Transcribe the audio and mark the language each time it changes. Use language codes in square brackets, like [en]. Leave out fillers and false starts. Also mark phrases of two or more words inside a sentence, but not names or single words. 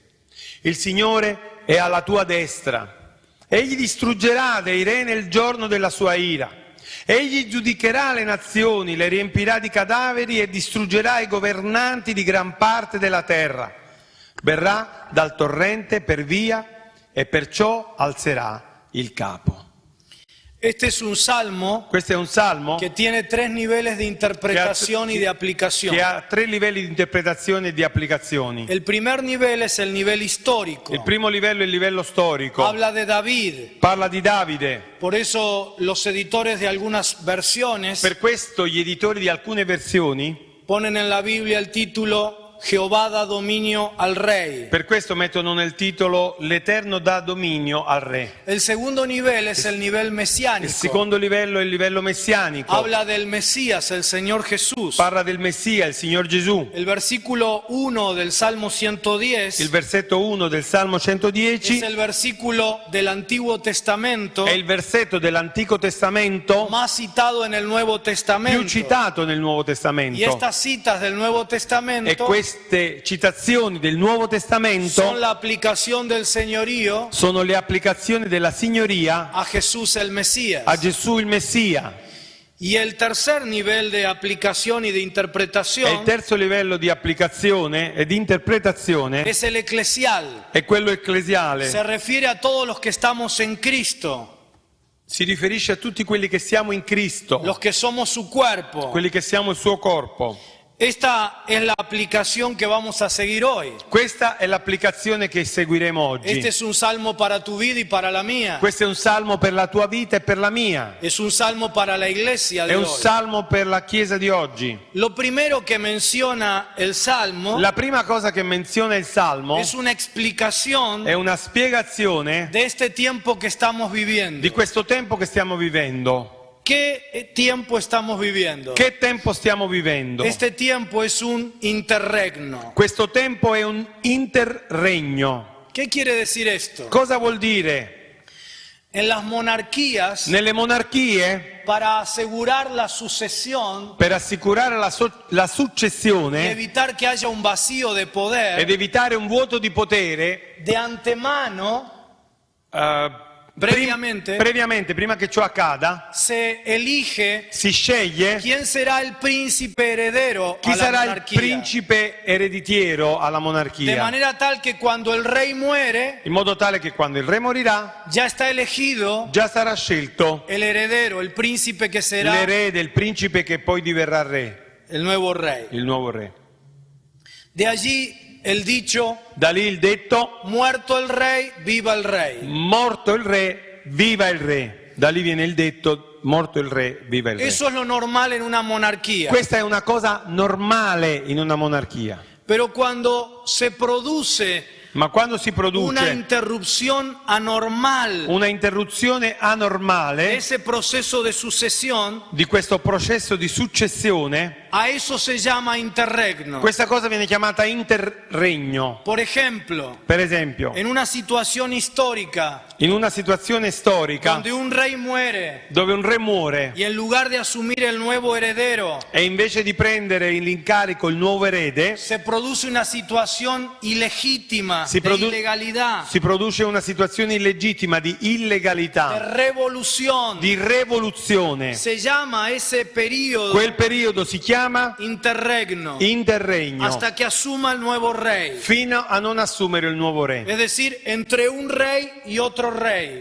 [it] Il Signore è alla tua destra. Egli distruggerà dei re nel giorno della sua ira. Egli giudicherà le nazioni, le riempirà di cadaveri e distruggerà i governanti di gran parte della terra. Verrà dal torrente per via e perciò alzerà il capo. [es] Este es un salmo [it] Questo è un salmo [es] que tiene tres niveles de interpretación y de aplicación. [it] che ha tre livelli di interpretazione e di applicazioni. [es] El primer nivel es el nivel histórico. [it] Il primo livello è il livello storico. [es] Habla de David. [it] Parla di Davide. [es] Por eso los editores de algunas versiones [it] Per questo gli editori di alcune versioni [es] ponen en la Biblia el título Jehová da dominio al rey. [it] Per questo mettono nel titolo l'Eterno dà dominio al Re. [es] El segundo nivel es el nivel [it] Il [es] mesiánico. [it] secondo livello è il livello messianico. [es] Habla del Mesías, el Señor Jesús. [it] Parla del Messia, il Signor Gesù. [es] El versículo 1 del Salmo 110 [it] Il versetto 1 del Salmo [es] es [it] 110 [es] el versículo del Antiguo Testamento [it] è il versetto dell'Antico Testamento [es] más citado en el Nuevo [it] più [es] Testamento. [it] citato nel Nuovo [es] Y [it] Testamento. [es] estas citas del Nuevo [it] E [es] Testamento [it] queste citazioni del Nuovo [es] son [it] Testamento [es] la aplicación del señorío [it] sono le applicazioni della signoria [es] a Jesús el Mesías. [it] a Gesù il Messia. [es] Y el tercer nivel de aplicación y de [it] E il [es] interpretación [it] terzo livello di applicazione e di interpretazione [es] es el eclesial. [it] è quello ecclesiale. [es] Se refiere a todos los que estamos en Cristo, [it] Si riferisce a tutti quelli che siamo in Cristo, [es] los que somos su cuerpo. [it] quelli che siamo il suo corpo. [es] Esta es la aplicación que vamos a seguir hoy. [it] Questa è l'applicazione che seguiremo oggi. [es] Este es un salmo para tu vida y para la mía. [it] Questo è un salmo per la tua vita e per la mia. [es] Es un salmo para la iglesia [it] È [es] de un hoy. [it] salmo per la Chiesa di oggi. [es] Lo primero que menciona el salmo [it] La prima cosa che menziona il salmo [es] es una explicación [it] è una spiegazione [es] de este tiempo que estamos viviendo. [it] di questo tempo che stiamo vivendo. [es] ¿Qué tiempo estamos viviendo? [it] Che tempo stiamo vivendo? [es] Este tiempo es un interregno. [it] Questo tempo è un interregno. [es] ¿Qué quiere decir esto? [it] Cosa vuol dire? [es] En las monarquías, [it] Nelle monarchie, [es] para asegurar la sucesión [it] per assicurare la [es] y [it] successione [es] evitar que haya un vacío de [it] ed [es] poder, [it] evitare un vuoto di potere, [es] de antemano Previamente. [it] prima che ciò accada, [es] se elige [it] si sceglie [es] quién será el príncipe heredero [it] chi [es] a la [it] sarà il [es] monarquía. [it] principe ereditiero alla [es] De [it] monarchia, [es] manera tal que cuando el rey muere, [it] in modo tale che quando il re morirà [es] ya está elegido [it] già sarà scelto [es] el heredero, el príncipe que será [it] l'erede, il principe che poi diverrà re, [es] el nuevo rey. [it] il nuovo re. [es] De allí el dicho, [it] Da lì il detto: [es] muerto el rey, viva el rey. [it] morto il re, viva il re. Da lì viene il detto: morto il re, viva il re. [es] Eso es lo normal en una monarquía. [it] Questa è una cosa normale in una monarchia, [es] Pero cuando se produce [it] ma quando si [es] una [it] produce [es] interrupción anormal [it] una interruzione [es] de [it] anormale [es] ese proceso de sucesión, [it] di questo processo di successione, [es] a eso se llama interregno. [it] questa cosa viene chiamata interregno. [es] Por ejemplo, [it] Per esempio, [es] en una situación histórica [it] in una situazione storica [es] donde un rey muere [it] dove un re muore [es] y en lugar de asumir el nuevo heredero, [it] e invece di prendere l'incarico il nuovo erede, [es] se produce una situación ilegítima [it] Si [es] de [it] produ- [es] ilegalidad, [it] si produce una situazione illegittima di [es] de [it] illegalità, [es] revolución. [it] di rivoluzione. [es] Se llama ese periodo [it] Quel periodo si chiama [es] interregno [it] interregno, [es] hasta que asuma el nuevo rey. [it] fino a non assumere il nuovo re, [es] Es decir, entre un rey y otro rey